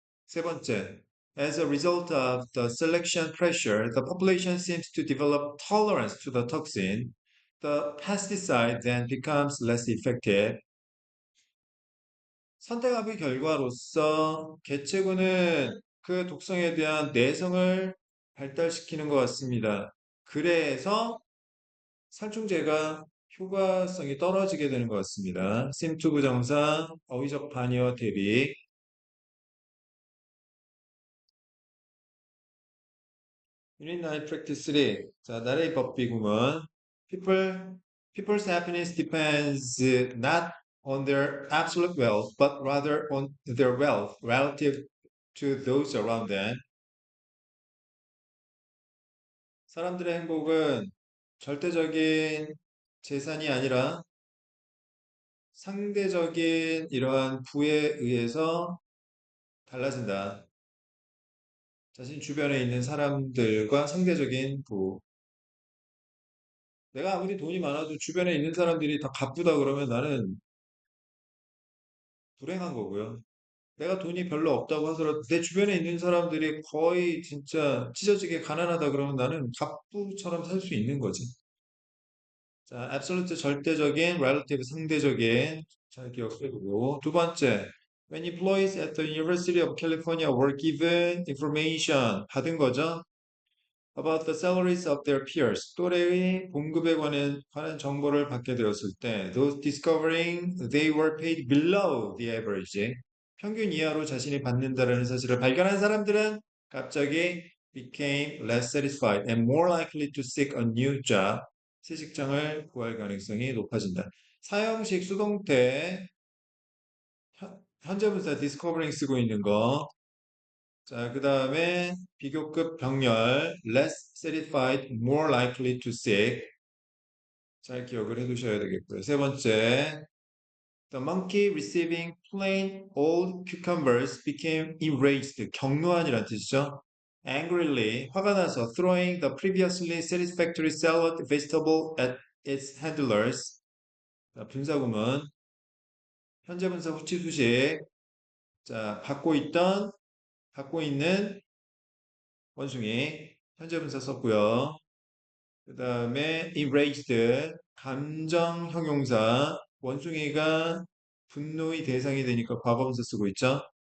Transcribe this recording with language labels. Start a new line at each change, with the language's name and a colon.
Korean: 세 번째,
English: as a result of the selection pressure, the population seems to develop tolerance to the toxin. The pesticide then becomes less effective.
Korean: 선택합의 결과로서 개체군은 그 독성에 대한 내성을 발달시키는 것 같습니다. 그래서 살충제가 효과성이 떨어지게 되는 것 같습니다. 심투 부정사, 어휘적 반의어 대비. 유닛 9 practice 3. 자, 나라의 법비 구문.
English: People's happiness depends not on their absolute wealth, but rather on their wealth relative to those around them.
Korean: 사람들의 행복은 절대적인 재산이 아니라 상대적인 이러한 부에 의해서 달라진다. 자신 주변에 있는 사람들과 상대적인 부. 내가 아무리 돈이 많아도 주변에 있는 사람들이 다 바쁘다 그러면 나는 불행한 거고요. 내가 돈이 별로 없다고 하더라도 내 주변에 있는 사람들이 거의 진짜 찢어지게 가난하다 그러면 나는 갑부처럼 살 수 있는 거지.
English: 자, absolute 절대적인, relative 상대적인
Korean: 잘 기억해두고 두 번째,
English: when employees at the University of California were given information
Korean: 받은 거죠.
English: About the salaries of their peers,
Korean: 또래의 봉급에 관한 정보를 받게 되었을 때,
English: those discovering they were paid below the average,
Korean: 평균 이하로 자신이 받는다는 사실을 발견한 사람들은 갑자기
English: became less satisfied and more likely to seek a new job.
Korean: 새 직장을 구할 가능성이 높아진다. 사형식 수동태 현재분사 discovering 쓰고 있는 거. 자, 그 다음에 비교급 병렬 less satisfied, more likely to seek. 잘 기억을 해두셔야 되겠고요. 세 번째,
English: the monkey receiving plain old cucumbers became enraged.
Korean: 경노한이란 뜻이죠.
English: Angrily,
Korean: 화가 나서
English: throwing the previously satisfactory salad vegetable at its handlers.
Korean: 자, 분사구문 현재 분사 후치 수식. 자, 받고 있는 원숭이 현재 분사 썼고요. 그 다음에 enraged 감정 형용사 원숭이가 분노의 대상이 되니까 과거분사 쓰고 있죠.